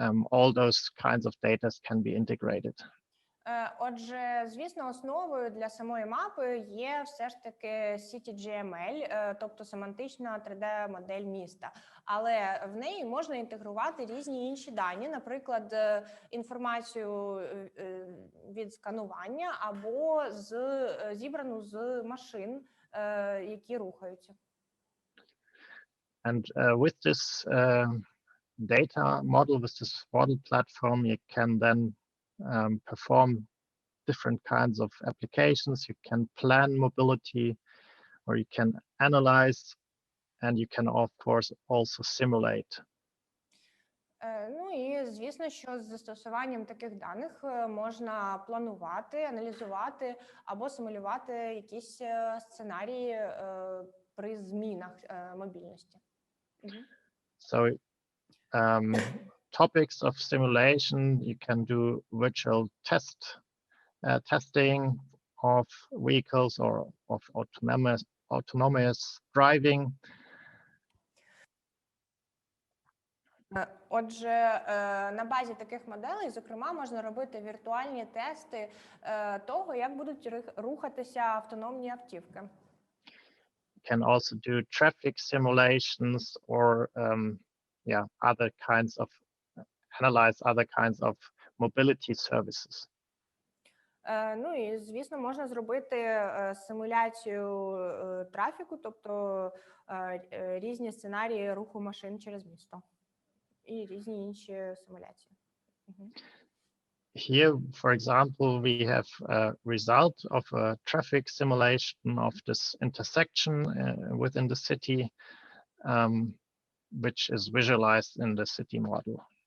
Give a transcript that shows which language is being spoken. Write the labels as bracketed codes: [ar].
[en] All those kinds of data can be integrated. [uk] Отже, звісно, основою для самої мапи є все ж таки City GML, тобто семантична 3D-модель міста. Але в неї можна інтегрувати різні інші дані, наприклад, інформацію від сканування або зібрану з машин, які рухаються. [en] And with this data model, with this model platform, you can then perform different kinds of applications. You can plan mobility, or you can analyze, and you can, of course, also simulate. [uk] Ну і звісно, що з застосуванням таких даних можна планувати, аналізувати або симулювати якісь сценарії при змінах мобільності. [en] So topics of simulation, you can do virtual testing of vehicles or of autonomous driving. [uk] Отже, на базі таких моделей, зокрема, можна робити віртуальні тести того, як будуть рухатися автономні автівки. [en] You can also do traffic simulations or other kinds of analyze other kinds of mobility services. [uk] Ну і, звісно, можна зробити симуляцію трафіку, тобто різні сценарії руху машин через місто і різні інші симуляції. [en] Here, for example, we have a result of a traffic simulation of this intersection within the city, which is visualized in the city model.